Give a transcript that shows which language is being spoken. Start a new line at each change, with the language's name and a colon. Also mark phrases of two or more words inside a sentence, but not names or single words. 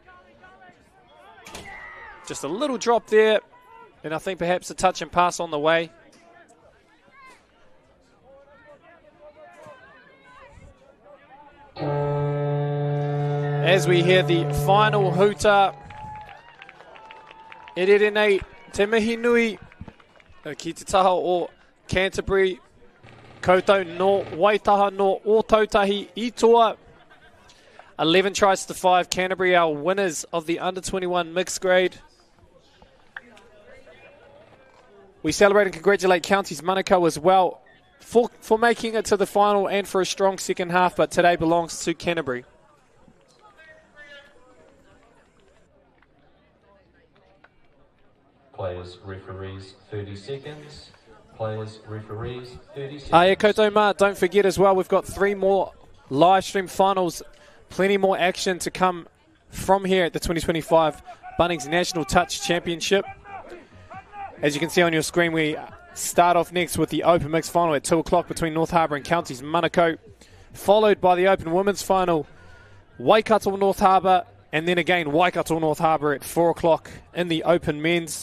English: Just a little drop there, and I think perhaps a touch and pass on the way. As we hear the final hooter,
Māori: e rere nei te mihi nui ki te taha o Canterbury, koutou no Waitaha no o tautahi i toa.
English: 11 tries to 5, Canterbury are winners of the under-21 mixed grade. We celebrate and congratulate Counties Manukau as well for making it to the final and for a strong second half, but today belongs to Canterbury. Players, referees, 30 seconds. Players, referees, 30 seconds.
Māori: Aia koutou mā,
English: don't forget as well, we've got 3 more live stream finals. Plenty more action to come from here at the 2025 Bunnings National Touch Championship. As you can see on your screen, we start off next with the Open Mixed Final at 2 o'clock between North Harbour and Counties Manukau, followed by the Open Women's Final, Waikato North Harbour, and then again Waikato North Harbour at 4 o'clock in the Open Men's.